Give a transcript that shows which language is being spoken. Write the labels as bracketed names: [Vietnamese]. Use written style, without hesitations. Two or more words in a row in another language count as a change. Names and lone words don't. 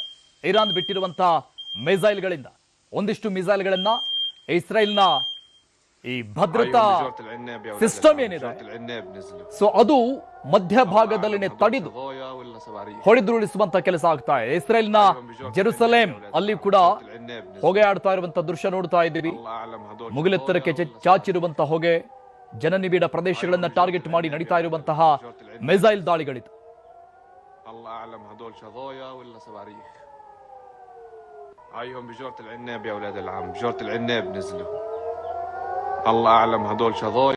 [Kannada] ಇರಾನ್ ಬಿಟ್ಟಿರುವಂತಹ ಮಿಸೈಲ್ಗಳಿಂದ ಒಂದಿಷ್ಟು ಮಿಸೈಲ್ಗಳನ್ನ ಇಸ್ರೇಲ್ನ ಈ ಭದ್ರತಾ ಸಿಸ್ಟಮ್ ಏನಿದೆ ಸೊ ಅದು ಮಧ್ಯಭಾಗದಲ್ಲಿನೇ ತಡೆದು ಹೊಡೆದುರುಳಿಸುವಂತ ಕೆಲಸ ಆಗ್ತಾ ಇದೆ. ಇಸ್ರೇಲ್ನ ಜೆರುಸಲೇಂ ಅಲ್ಲಿ ಕೂಡ ಹೊಗೆ ಆಡ್ತಾ ಇರುವಂತ ದೃಶ್ಯ ನೋಡ್ತಾ ಇದ್ದೀವಿ. ಮುಗಿಲೆತ್ತರಕ್ಕೆ ಚಾಚಿರುವಂತಹ ಹೊಗೆ, ಜನನಿಬಿಡ ಪ್ರದೇಶಗಳನ್ನ ಟಾರ್ಗೆಟ್ ಮಾಡಿ ನಡೀತಾ ಇರುವಂತಹ ಮಿಸೈಲ್ ದಾಳಿಗಳಿದು. [Arabic] هايهم بجورة العناب يا اولاد العم، بجورة العناب نزلوا. الله اعلم هدول شظايا.